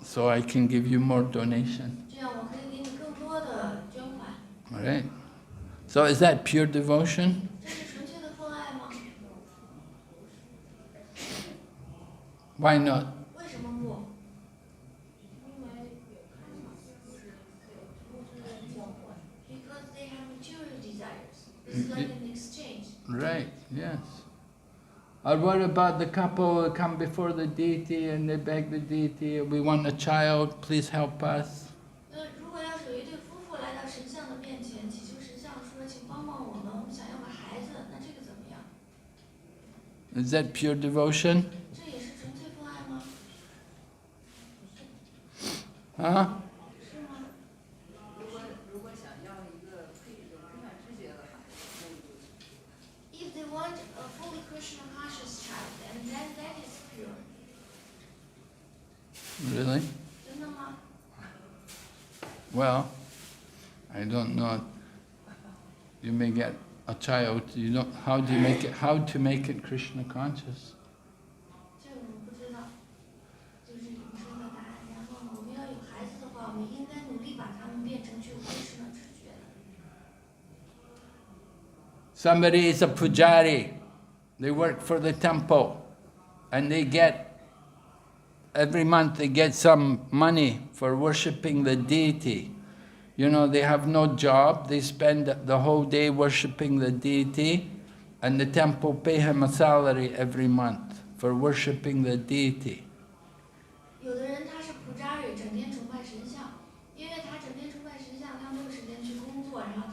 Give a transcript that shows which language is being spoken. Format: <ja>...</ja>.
<en>so I can give you more donation.</en> <zh>这样我可以给你更多的捐款。</zh> <en>All right? So is that pure devotion?</en> <zh>这是纯粹的奉爱吗？</zh> <en>Why not?</en> <zh>为什么不？</zh> <en>Because they have material desires. It's like an exchange. Right, yes. Or what about the couple who come before the deity and they beg the deity, we want a child, please help us.</en> <zh>如果要是有一对夫妇来到神像的面前，祈求神像说：“请帮帮我们，我们想要个孩子。” 那这个怎么样？</zh> <en>Is that pure devotion?</en> <zh>这也是纯粹奉爱吗？</zh> <en>Huh?</en> <zh>是吗？如果想要一个可以有充满知觉的孩子，</zh> <en>If they want a fully Krishna conscious child, and then that is pure. Really?</en> <zh>真的吗？</zh> <en>Well, I don't know. You may get a child, how to make it Krishna conscious?</en> <zh>这个我不知道，就是你说的答案。然后呢，我们要有孩子的话，我们应该努力把他们变成具有 Krishna 知觉的。</zh> <en>Somebody is a pujari. They work for the temple, and every month they get some money for worshipping the deity. You know, they have no job, they spend the whole day worshipping the deity, and the temple pay him a salary every month for worshipping the deity.</en> <zh>有的人他是普扎瑞，整天崇拜神像，因为他整天崇拜神像，他没有时间去工作，</zh>